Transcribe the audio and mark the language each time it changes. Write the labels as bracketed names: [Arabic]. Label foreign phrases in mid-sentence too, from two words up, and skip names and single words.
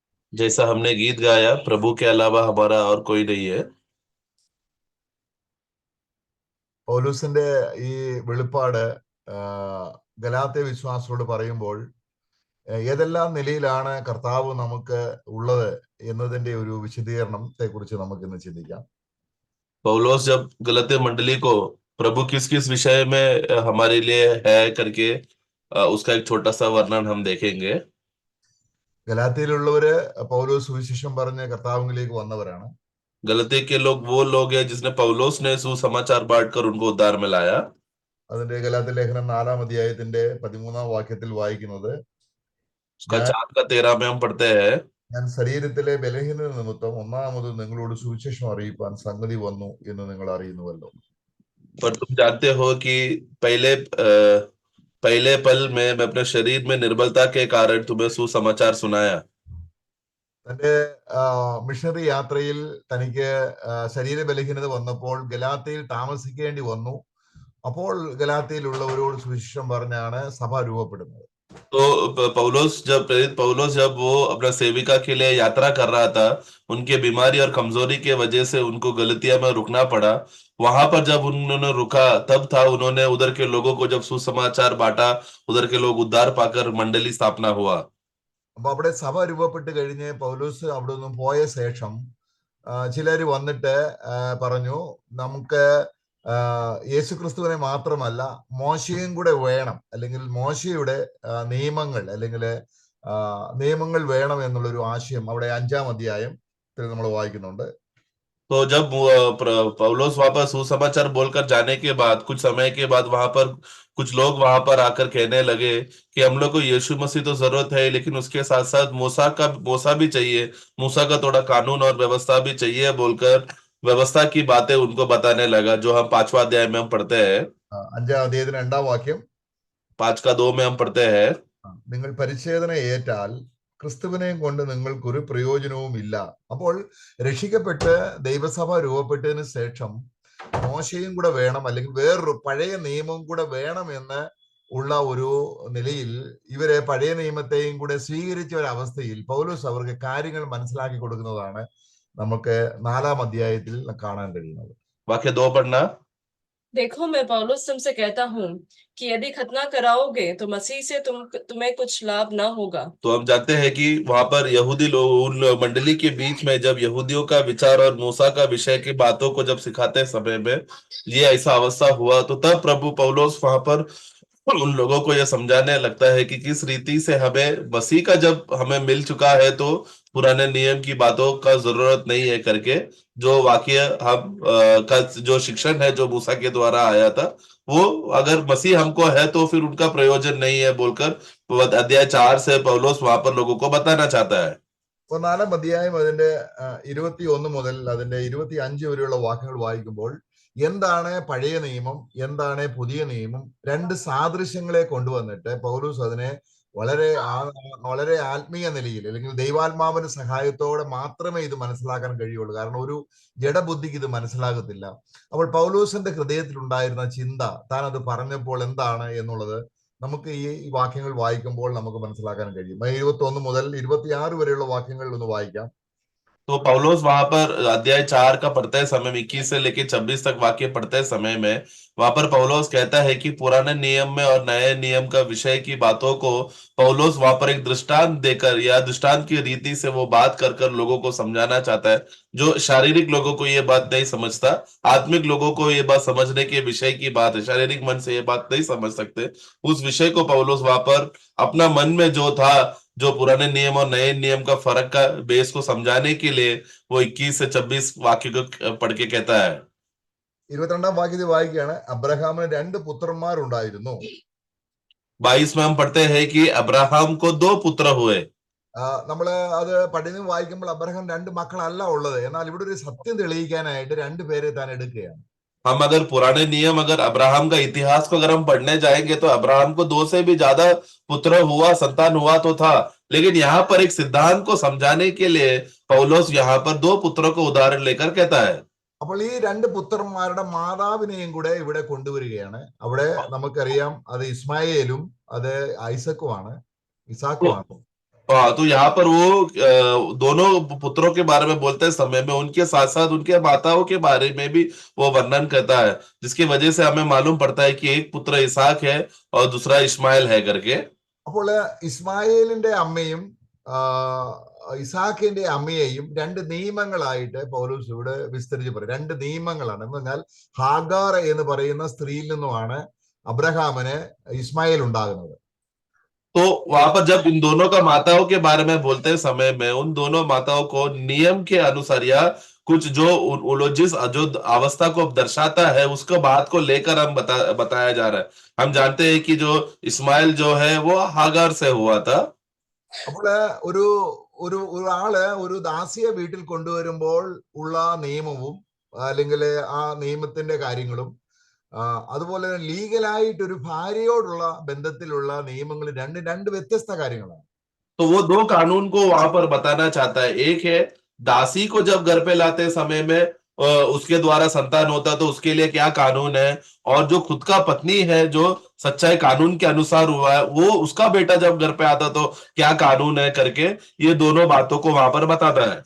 [Hindi] जैसा हमने गीत गाया, प्रभु के अलावा हमारा और कोई नहीं है। [Malayalam] പൗലൂസിന്റെ ഈ വെളിപ്പാട് ഗലാത്യ വിശ്വാസികളോട് പറയുമ്പോൾ ഏതെല്ലാം നിലയിലാണ് കർത്താവ് നമുക്ക് ഉള്ളത് എന്നതിന്റെ ഒരു വിശദീകരണത്തെ കുറിച്ച് നമുക്ക് ഇന്ന് ചിന്തിക്കാം. [Hindi] पौलोस जब गलती मंडली को प्रभु किस किस विषय में हमारे लिए है करके उसका एक छोटा सा वर्णन हम देखेंगे। [Malayalam] ഗലാത്യയിലുള്ളവര് പൗലോസ് സുവിശേഷം പറഞ്ഞ് കർത്താവിലേക്ക് വന്നവരാണ്. [Hindi] गलती के लोग हैं जिसने पौलोस ने सुसमाचार बांटकर उनको उद्धार में लाया। [Malayalam] അതിന്റെ ഗലാത്യ ലേഖനം 4-ാം അധ്യായത്തിന്റെ 13-ാം വാക്യത്തിൽ വായിക്കുന്നത്, [Hindi] उसका 4 का 13 में हम पढ़ते हैं, [Malayalam] ഞാൻ ശരീരത്തിലെ ബലഹീനത നിമിത്തം ഒന്നാമത് നിങ്ങളോട് സുവിശേഷം അറിയിപ്പാൻ സംഗതി വന്നു എന്ന് നിങ്ങൾ അറിയുന്നുവല്ലോ. [Hindi] पर तुम जानते हो कि पहले पल में मैं अपने शरीर में निर्बलता के कारण तुम्हें सुसमाचार सुनाया। [Malayalam] തന്റെ മിഷണറി യാത്രയിൽ തനിക്ക് ശരീര ബലഹീനത വന്നപ്പോൾ ഗലാത്യയിൽ താമസിക്കേണ്ടി വന്നു. അപ്പോൾ ഗലാത്യയിലുള്ളവരോട് സുവിശേഷം പറഞ്ഞാണ് സഭ രൂപപ്പെടുന്നത്. [Hindi] तो प्रेरित पौलोस जब वो अपना सेविका के लिए यात्रा कर रहा था, उनके बीमारी और कमजोरी के वजह से उनको गलतिया में रुकना पड़ा। वहां पर जब उन्होंने रुका तब था उन्होंने उधर के लोगों को जब सुसमाचार बांटा, उधर के लोग उद्धार पाकर मंडली स्थापना हुआ। [Malayalam] അപ്പൊ അവിടെ സഭ രൂപപ്പെട്ട് കഴിഞ്ഞ് പൗലോസ് അവിടെ നിന്നും പോയ ശേഷം ചിലര് വന്നിട്ട് പറഞ്ഞു, നമുക്ക് യേശുക്രിസ്തുവിനെ മാത്രമല്ല മോശയും കൂടെ വേണം, അല്ലെങ്കിൽ മോശയുടെ നിയമങ്ങൾ അല്ലെങ്കിൽ നിയമങ്ങൾ വേണം എന്നുള്ളൊരു ആശയം അവിടെ 5-ാം അധ്യായത്തിൽ നമ്മൾ വായിക്കുന്നുണ്ട്. [Hindi] तो जब पौलोस वहां पर सुसमाचार बोलकर जाने के बाद कुछ समय के बाद वहां पर कुछ लोग वहां पर आकर कहने लगे कि हम लोग को यीशु मसीह तो जरूरत है, लेकिन उसके साथ साथ मूसा भी चाहिए, मूसा का थोड़ा कानून और व्यवस्था भी चाहिए बोलकर व्यवस्था की बातें उनको बताने लगा, जो हम 5वां अध्याय में हम पढ़ते हैं। [Malayalam] 5-ാം അധ്യായത്തിന് 2-ാം വാക്യം, [Hindi] 5 का 2 में हम पढ़ते हैं, [Malayalam] നിങ്ങൾ പരിച്ഛേദന ഏറ്റാൽ ക്രിസ്തുവിനെയും കൊണ്ട് നിങ്ങൾക്കൊരു പ്രയോജനവും ഇല്ല. അപ്പോൾ രക്ഷിക്കപ്പെട്ട് ദൈവസഭ രൂപപ്പെട്ടതിന് ശേഷം മോശയും കൂടെ വേണം, അല്ലെങ്കിൽ വേറൊരു പഴയ നിയമം കൂടെ വേണം എന്ന് ഉള്ള ഒരു നിലയിൽ ഇവരെ പഴയ നിയമത്തെയും കൂടെ സ്വീകരിച്ച ഒരു അവസ്ഥയിൽ പൗലോസ് അവർക്ക് കാര്യങ്ങൾ മനസ്സിലാക്കി കൊടുക്കുന്നതാണ് നമുക്ക് 4-ാം അധ്യായത്തിൽ കാണാൻ കഴിയുന്നത്. [Hindi] वाक्य 2 पढ़ना। देखो, मैं पौलुस तुमसे कहता हूँ कि यदि खतना कराओगे तो मसीह से तुम्हें कुछ लाभ ना होगा। तो हम जानते हैं कि वहां पर यहूदी लोग उन मंडली के बीच में जब यहूदियों का विचार और मूसा का विषय की बातों को जब सिखाते समय में ये ऐसा अवस्था हुआ, तो तब प्रभु पौलोस वहां पर उन लोगों को यह समझाने लगता है कि किस रीति से हमें मसीह का जब हमें मिल चुका है तो पुराने नियम की बातों का जरूरत नहीं है करके, जो वाक्य हम का जो शिक्षण है जो मूसा के द्वारा आया था, वो अगर मसीह हमको है तो फिर उनका प्रयोजन नहीं है बोलकर अध्याय 4 से पौलोस वहां पर लोगों को बताना चाहता है। [Malayalam] 4-ാം അധ്യായം അതിന്റെ 21 മുതൽ അതിന്റെ 25 വരെയുള്ള വാക്യങ്ങൾ വായിക്കുമ്പോൾ എന്താണ് പഴയ നിയമം, എന്താണ് പുതിയ നിയമം, രണ്ട് സാദൃശ്യങ്ങളെ കൊണ്ടുവന്നിട്ട് പൗലോസ് അതിനെ വളരെ ആത്മീയ നിലയിൽ, അല്ലെങ്കിൽ ദൈവാത്മാവിന്റെ സഹായത്തോടെ മാത്രമേ ഇത് മനസ്സിലാക്കാൻ കഴിയുള്ളൂ. കാരണം ഒരു ജഡബുദ്ധിക്ക് ഇത് മനസ്സിലാകത്തില്ല. അപ്പോൾ പൗലോസിന്റെ ഹൃദയത്തിൽ ഉണ്ടായിരുന്ന ചിന്ത താൻ അത് പറഞ്ഞപ്പോൾ എന്താണ് എന്നുള്ളത് നമുക്ക് ഈ വാക്യങ്ങൾ വായിക്കുമ്പോൾ നമുക്ക് മനസ്സിലാക്കാൻ കഴിയും. 21 മുതൽ 26 വരെയുള്ള വാക്യങ്ങൾ ഒന്ന് വായിക്കാം. [Hindi] तो पौलोस वहां पर अध्याय 4 का पढ़ते समय 21 से लेकर 26 तक वाक्य पढ़ते समय में वहां पर पौलोस कहता है कि पुराने नियम में और नए नियम का विषय की बातों को पौलोस वहां पर एक दृष्टांत देकर या दृष्टांत की रीति से वो बात कर कर लोगों को समझाना चाहता है। जो शारीरिक लोगों को ये बात नहीं समझता, आत्मिक लोगों को ये बात समझने के विषय की बात है, शारीरिक मन से ये बात नहीं समझ सकते, उस विषय को पौलोस वहां पर अपना मन में जो था, जो पुराने नियम और नए नियम का फर्क का बेस को समझाने के लिए वो 21 से 26 वाक्य को पढ़ के कहता है। [Malayalam] 22-ാം വാക്യത്തിൽ വായിക്കുകയാണ്, അബ്രഹാമിന് 2 പുത്രന്മാരുണ്ടായിരുന്നു. [Hindi] 22 में हम पढ़ते हैं कि अब्राहम को 2 पुत्र हुए। [Malayalam] നമ്മള് അത് പഠനം വായിക്കുമ്പോൾ അബ്രഹാം 2 മക്കളല്ല ഉള്ളത്. എന്നാൽ ഇവിടെ ഒരു സത്യം തെളിയിക്കാനായിട്ട് 2 പേരെ താൻ എടുക്കുകയാണ്. [Hindi] हम अगर पुराने नियम, अगर अब्राहम का इतिहास को अगर हम पढ़ने जाएंगे तो अब्राहम को 2 से भी ज्यादा पुत्र हुआ, संतान हुआ तो था, लेकिन यहाँ पर एक सिद्धांत को समझाने के लिए पौलोस यहाँ पर 2 पुत्रों को उदाहरण लेकर कहता है। [Malayalam] അപ്പോൾ ഈ 2 പുത്രന്മാരുടെ മാതാവിനെയും കൂടെ ഇവിടെ കൊണ്ടുവരികയാണ്. അവിടെ നമുക്കറിയാം അത് ഇസ്മായേലും അത് ഐസക്കുമാണ്, ഇസാക്കുമാണ്. [Hindi] हाँ, तो यहाँ पर वो दोनों पुत्रों के बारे में बोलते समय में उनके साथ साथ उनके माताओं के बारे में भी वो वर्णन करता है, जिसकी वजह से हमें मालूम पड़ता है कि एक पुत्र इसहाक है और दूसरा इस्माइल है करके। [Malayalam] അപ്പോൾ ഇസ്മായേലിന്റെ അമ്മയും ആ, ഇസാക്കിന്റെ അമ്മയെയും രണ്ട് നിയമങ്ങളായിട്ട് പൗലോസ് ഇവിടെ വിസ്തരിച്ച് പറയും. രണ്ട് നിയമങ്ങളാണ് എന്ന് പറഞ്ഞാൽ ഹാഗാർ എന്ന് പറയുന്ന സ്ത്രീയിൽ നിന്നുമാണ് അബ്രഹാമിന് ഇസ്മായിൽ ഉണ്ടാകുന്നത്. [Hindi] तो वहां पर जब इन दोनों का माताओं के बारे में बोलते समय में उन दोनों माताओं को नियम के अनुसार या कुछ जो वो जिस जो अवस्था को दर्शाता है उसको बात को लेकर हम बताया जा रहा है। हम जानते हैं कि जो इस्माइल जो है वो हागार से हुआ था। [Malayalam] അപ്പോൾ ഒരു ഒരു ഒരാള് ഒരു ദാസിയെ വീട്ടിൽ കൊണ്ടുവരുമ്പോൾ ഉള്ള നിയമവും അല്ലെങ്കിൽ ആ നിയമത്തിന്റെ കാര്യങ്ങളും അതുപോലെ തന്നെ ലീഗലായിട്ട് ഒരു ഭാര്യയോടുള്ള ബന്ധത്തിലുള്ള നിയമങ്ങൾ രണ്ട് വ്യത്യസ്ത കാര്യങ്ങളാണ്. [Hindi] तो वो दो कानून को वहां पर बताना चाहता है। एक है दासी को जब घर पे लाते समय में उसके द्वारा संतान होता तो उसके लिए क्या कानून है, और जो खुद का पत्नी है जो सच्चाई कानून के अनुसार हुआ है वो उसका बेटा जब घर पे आता तो क्या कानून है करके ये दोनों बातों को वहां पर बताता है।